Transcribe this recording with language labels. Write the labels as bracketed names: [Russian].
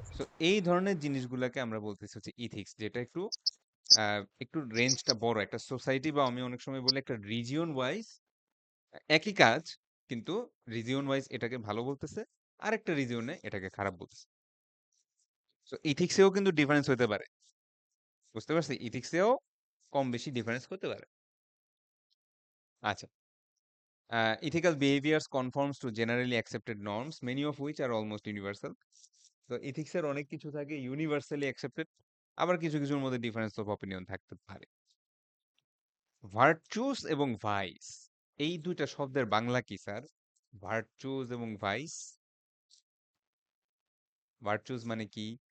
[Bangla] So এই ধরনের জিনিসগুলাকে আমরা বলতেছি হচ্ছে ইথিক্স, যেটা একটু রেঞ্জটা বড়, একটা সোসাইটি বা আমি অনেক সময় বলি একটা রিজিয়ন ওয়াইজ একই কাজ, কিন্তু রিজিয়ন ওয়াইজ এটাকে ভালো বলতেছে, আরেকটা রিজিয়নে এটাকে খারাপ বলতেছে। তো ইথিক্সেও কিন্তু ডিফারেন্স হতে পারে, বুঝতে পারছি? ইথিক্সেও কম বেশি ডিফারেন্স হতে পারে। [English] আচ্ছা, ethical behaviors conforms to generally accepted norms, many of which are almost universal. [Bangla] তো ইথিক্সের অনেক কিছু থাকে ইউনিভার্সালি অ্যাকসেপ্টেড, আবার কিছু কিছুর মধ্যে ডিফারেন্স অফ অপিনিয়ন থাকতে পারে। ভার্চুস এবং ভাইস, এই দুইটা শব্দের বাংলা কি স্যার? ভার্চুস এবং ভাইস, ভার্চুস মানে কি?